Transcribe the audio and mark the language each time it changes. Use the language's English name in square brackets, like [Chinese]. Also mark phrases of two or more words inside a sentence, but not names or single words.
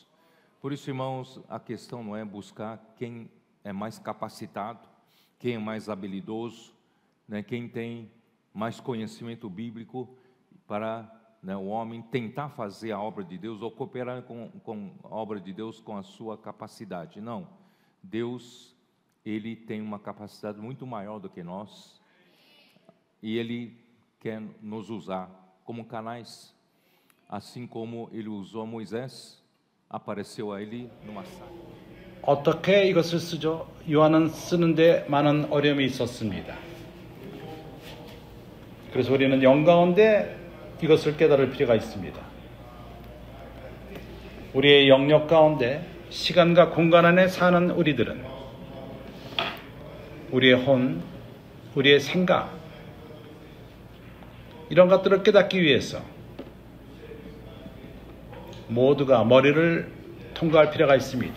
[Portuguese] Por isso, irmãos, a questão não é buscar quem é mais capacitado, quem é mais habilidoso, né, quem tem mais conhecimento bíblico para, né, o homem tentar fazer a obra de Deus ou cooperar com a obra de Deus com a sua capacidade. Não, Deus, Ele tem uma capacidade muito maior do que nós, e Ele quer nos usar como canais, assim como Ele usou Moisés, apareceu a ele numa sala. [Korean] 어떻게 이것을 쓰죠? 요한은 쓰는데 많은 어려움이 있었습니다. 그래서 우리는 영 가운데 이것을 깨달을 필요가 있습니다. 우리의 영역 가운데 시간과 공간 안에 사는 우리들은 우리의 혼, 우리의 생각, 이런 것들을 깨닫기 위해서 모두가 머리를 통과할 필요가 있습니다.